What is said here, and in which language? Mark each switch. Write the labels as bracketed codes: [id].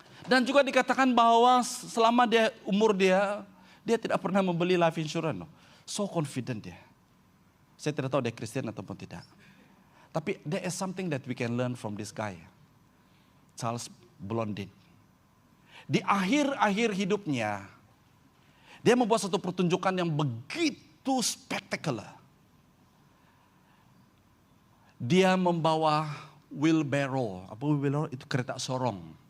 [ms] Dan juga dikatakan bahwa selama umur dia tidak pernah membeli life insurance. So confident dia. Saya tidak tahu dia Kristen ataupun tidak. [en] Tapi there is something that we can learn from this guy. Charles Blondin. [ms] Di akhir-akhir hidupnya, dia membuat satu pertunjukan yang begitu spektakuler. Dia membawa wheelbarrow. Apa wheelbarrow? Itu kereta sorong.